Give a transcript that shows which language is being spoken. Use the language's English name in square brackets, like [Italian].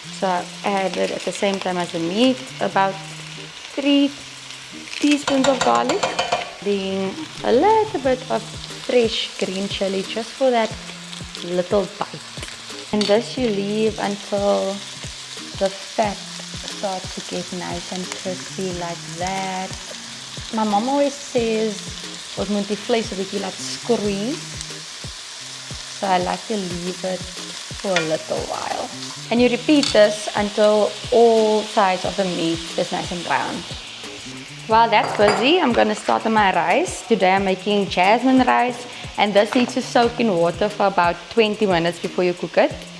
[English] So I add it at the same time as the meat, about 3 teaspoons of garlic. Then a little bit of fresh green chili just for that little bite. And this you leave until the fat starts to get nice and crispy like that. My mom always says, [Afrikaans] ons moet die vlees 'n bietjie laat squeeze. [English] So I like to leave it for a little while. And you repeat this until all sides of the meat is nice and brown. While that's busy, I'm going to start on my rice. Today I'm making jasmine rice, and this needs to soak in water for about 20 minutes before you cook it.